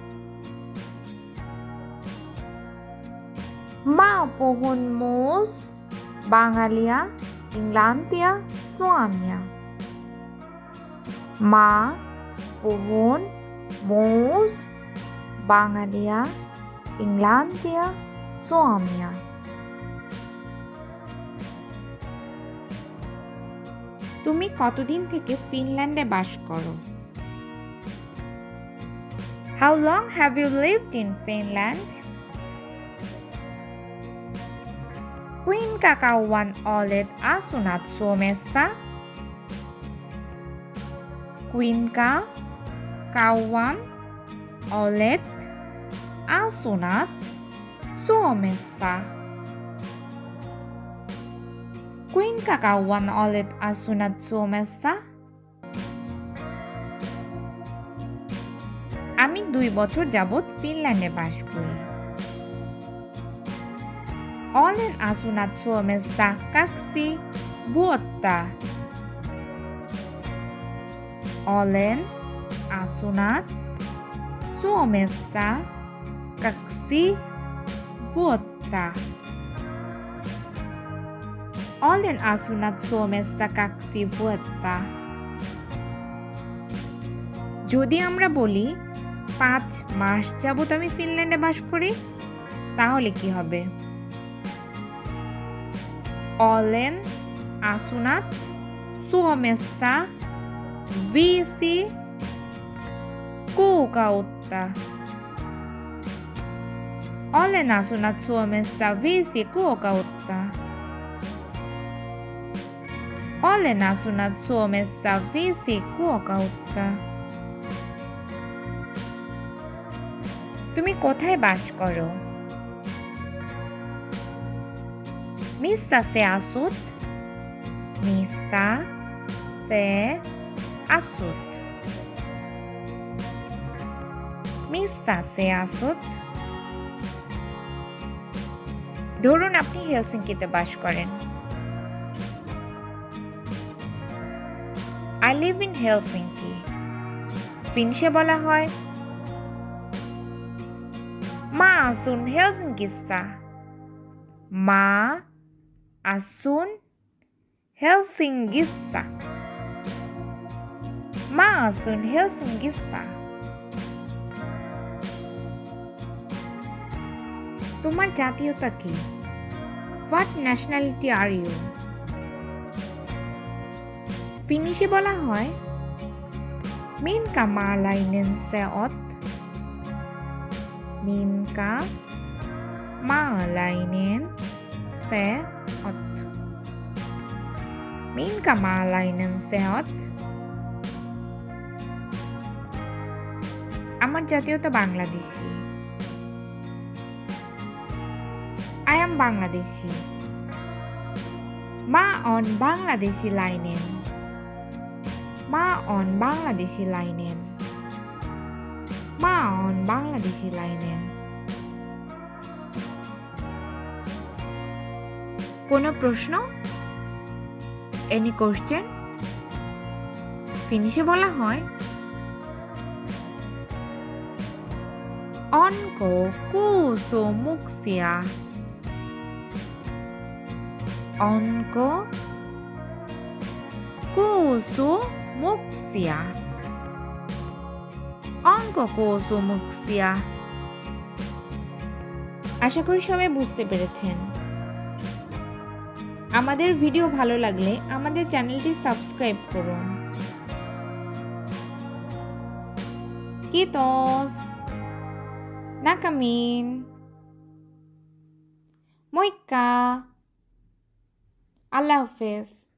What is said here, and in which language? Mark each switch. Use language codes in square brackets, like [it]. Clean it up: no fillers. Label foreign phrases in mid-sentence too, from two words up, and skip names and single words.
[fi] Mä puhun myös bangalia, englantia, suomea. Mä puhun myös bangalia, englantia, suomea. [bn] তুমি কতদিন থেকে ফিনল্যান্ডে বাস করো? [en] How long have you lived in Finland? [fi] Kuinka kauan olet asunut Suomessa? Kuinka kauan olet asunut Suomessa? Kuinka kauan olet asunut Suomessa? [bn] আমি 2 বছর যাবত ফিনল্যান্ডে বাস করি। [fi] Olen asunut Suomessa 2 vuotta. Olen asunut Suomessa 2 vuotta. Olen asunut Suomessa 2 vuotta. [bn] যদি আমরা বলি 5 মাস যাবত আমি ফিনল্যান্ডে বাস করি, তাহলে কি হবে? [fi] Olen asunut Suomessa 5 kuukautta. Olen asunut Suomessa 5 kuukautta. Olen asunut Suomessa 5 kuukautta. [bn] তুমি কোথায় বাস করো? [fi] Missä se asut? Missä se asut? Mista se asut? [bn] ধরুন আপনি হেলসিঙ্কিতে বাস করেন। [en] I live in Helsinki. [bn] ফিনিশে বলা হয় [fi] Mä asun Helsingissä. Mä asun Helsingissä. Mä asun Helsingissä. [bn] তোমার জাতীয়তা কি? [en] What nationality are you? [bn] ফিনিশে বলা হয় [fi] Minkä maalainen sä oot? Minkä maalainen sä oot? Minkä maalainen sä oot? [bn] আমার জাতীয়তা বাংলাদেশী। [en] I am Bangladeshi. [fi] Mä on bangladesilainen. Mä on bangladesilainen. Mä on bangladesilainen. [bn] কোনো প্রশ্ন? [en] Any question? [bn] ফিনিশে বলা হয় [fi] Onko kuusumuksia? Onko kuusumuksia? Onko kuusumuksia? [bn] আশা করি সবাই বুঝতে পেরেছেন। আমাদের ভিডিও ভালো লাগলে আমাদের চ্যানেলটি সাবস্ক্রাইব করুন। [fi] Kiitos. Nakamin. Moikka. [bn] আল্লাহ হাফেজ।